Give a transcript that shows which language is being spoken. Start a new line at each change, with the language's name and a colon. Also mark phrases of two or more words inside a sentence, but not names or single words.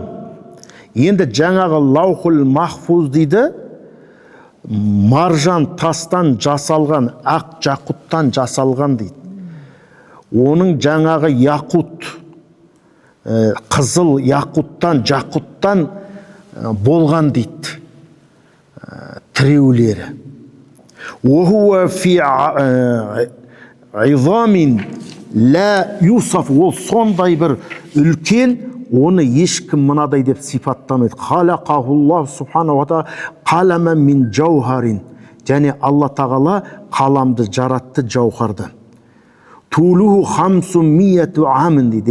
Kazakh: Енді жаңағы лаухул махфуз дейді, маржан тастан жасалған, ақ жақуттан жасалған дейді. Оның жаңағы яқут, қызыл яқуттан, жақуттан болған дейді тіреулері.
Arabic: وهو في عظم لا يوصف.
Kazakh: Ол сондай бір үлкен, оны ешкім мынадай деп сипаттамайды.
Arabic: خلقه الله سبحانه وتعالى قلما من جوهر.
Kazakh: Және Алла тағала қаламды жаратты жауһардан.
Arabic: طوله 500 عام дейді.